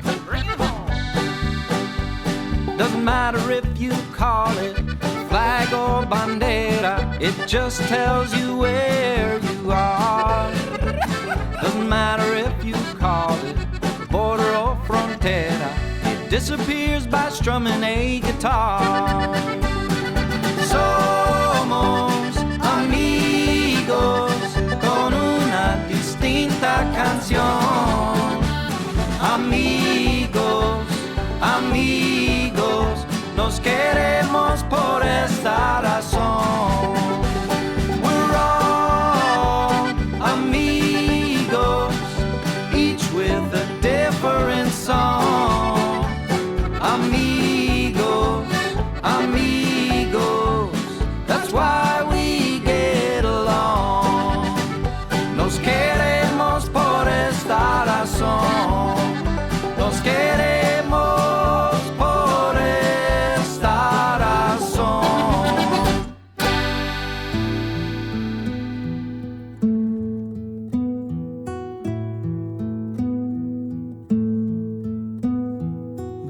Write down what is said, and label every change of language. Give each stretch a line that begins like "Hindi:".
English: Doesn't matter if you call it flag or bandera, it just tells you where you are. Doesn't matter if you call it border or frontera, it disappears by strumming a guitar.
Spanish: Somos amigos con una distinta canción. Amigos, amigos, nos queremos por esta razón.
English: We're all amigos, each with a different song.
Spanish: Amigos, amigos,
English: that's why we get along.
Spanish: Nos queremos por esta razón. Nos queremos por esta razón.